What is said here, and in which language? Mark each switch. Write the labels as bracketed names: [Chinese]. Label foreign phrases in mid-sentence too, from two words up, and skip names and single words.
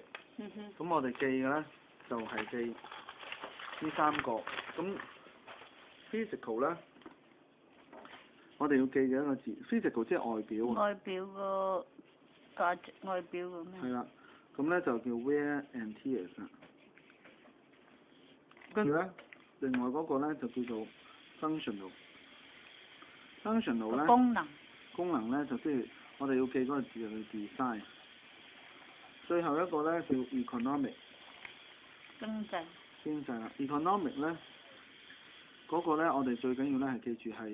[Cantonese] 咁我哋記嘅咧就係記呢三個。咁 physical 咧。我哋要記嘅一個字 ，physical 即係外表。外表個價值，外表咁樣。係啦，咁咧就叫 [English] wear and tear [Cantonese] 啦。跟住咧，另外嗰個咧就叫做 functional。functional 咧。功能咧就即係我哋要記嗰個字係 design。最後一個咧叫 economic。經濟啦 ，economic 咧嗰個咧我哋最緊要咧係記住係。